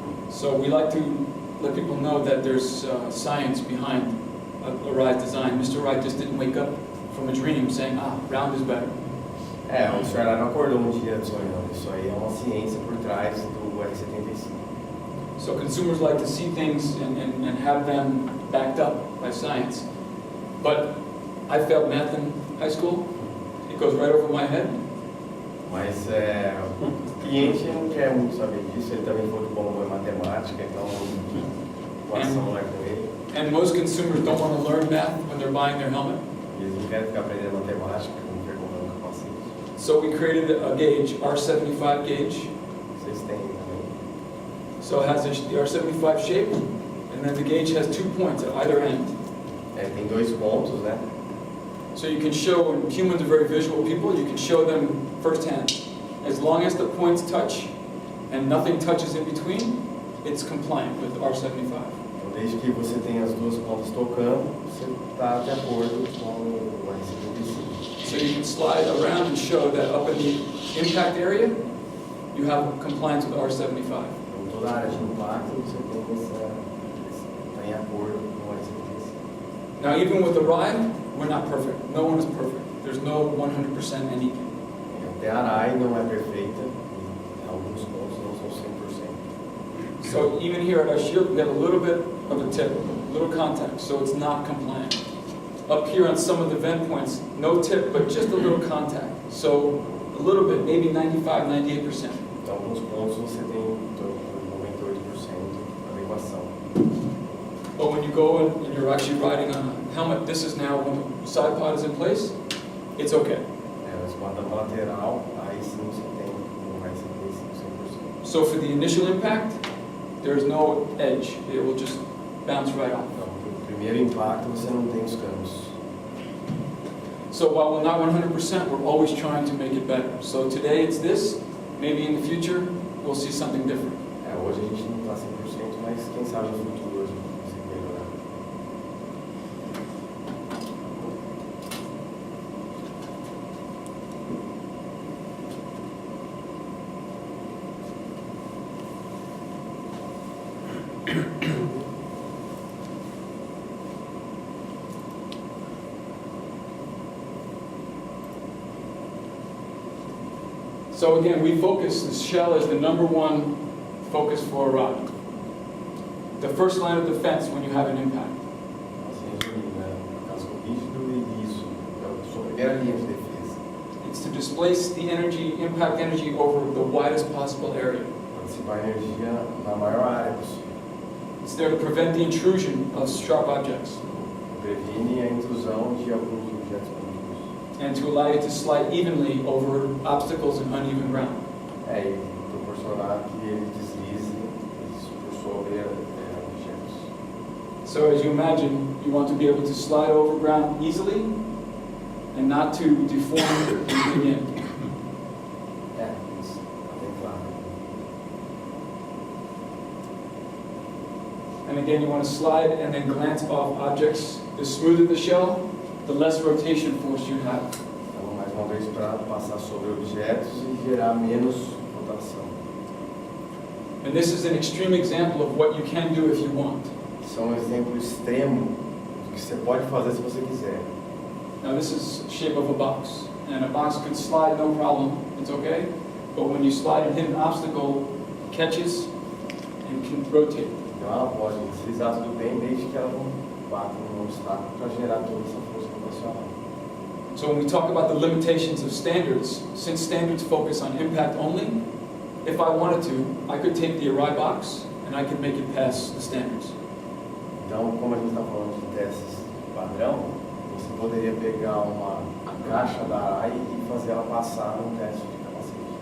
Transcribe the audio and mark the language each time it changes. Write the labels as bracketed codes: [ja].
[en] So we like to let people know that there's science behind Arai's design. Mr. Arai just didn't wake up from a dream saying, round is better. [pt] O Sr. Arai não acordou um dia sonhando. Isso aí é uma ciência por trás do R75. [en] So consumers like to see things and have them backed up by science. But I failed math in high school, It goes right over my head. [pt] Mas o cliente não quer muito saber disso, ele também foi muito bom em matemática, então a equação não é com ele. [en] And most consumers don't want to learn math when they're buying their helmet. [pt] E eles não querem ficar aprendendo matemática quando quer comprar um capacete. [en] So we created a gauge, R75 gauge. [pt] Vocês têm também. [en] So it has the R75 shape, and then the gauge has 2 points at either end. [pt] Tem 2 pontos, né? [en] So you can show, and humans are very visual people, you can show them firsthand. As long as the points touch and nothing touches in between, it's compliant with R75. [pt] Então, desde que você tenha as 2 pontas tocando, você está de acordo com o R75. [en] So you can slide around and show that up in the impact area, you have compliance with R75. [pt] Então, toda a área de impacto, você está em acordo com o R75. [en] Now, even with Arai, we're not perfect. No one is perfect. There's no 100% anything. [pt] Até a Arai não é perfeita, e alguns pontos não são 100%. [en] So even here at our shield, we have a little bit of a tip, a little contact, so it's not compliant. Up here on some of the vent points, no tip, but just a little contact. So a little bit, maybe 95, 98%. [pt] Então, alguns pontos você tem 98% adequação. [en] But when you go and you're actually riding on a helmet, this is now when the side pod is in place, it's okay. [pt] Mas quando a lateral, aí sim você tem um R75 100%. [en] So for the initial impact, there's no edge. It will just bounce right off. [pt] Então, no primeiro impacto você não tem os canos. [en] So while we're not 100%, we're always trying to make it better. So today it's this, maybe in the future we'll see something different. [pt] Hoje a gente não está 100%, mas quem sabe no futuro a gente consegue melhorar. [en] So again, we focus, the shell is the #1 focus for Arai. The first line of defense when you have an impact. [pt] Assim, resumindo, casco rígido e liso, é a sua primeira linha de defesa. [en] It's to displace the energy, impact energy over the widest possible area. [pt] Dissipar energia na maior área possível. [en] It's there to prevent the intrusion of sharp objects [pt] Previne a intrusão de alguns objetos pontudos. [en] and to allow you to slide evenly over obstacles and uneven ground. [pt] E proporcionar que ele deslize por sobre objetos. [en] So as you imagine, you want to be able to slide over ground easily and not to deform and dig in. [pt] Isso, tá bem claro. [en] And again, you want to slide and then glance off objects. The smoother the shell, the less rotation force you have. [pt] Então, mais uma vez, para passar sobre objetos e gerar menos rotação. [en] And this is an extreme example of what you can do if you want. [pt] São um exemplo extremo do que você pode fazer se você quiser. [en] Now this is the shape of a box. And a box can slide no problem, it's okay. But when you slide and hit an obstacle, it catches and can rotate. [pt] Então ela pode deslizar tudo bem, desde que ela não bata num obstáculo para gerar toda essa força rotacional. [en] So when we talk about the limitations of standards, since standards focus on impact only, if I wanted to, I could take the Arai box and I could make it pass the standards. [pt] Então, como a gente está falando de testes padrão, você poderia pegar a caixa da Arai e fazer ela passar num teste de capacete.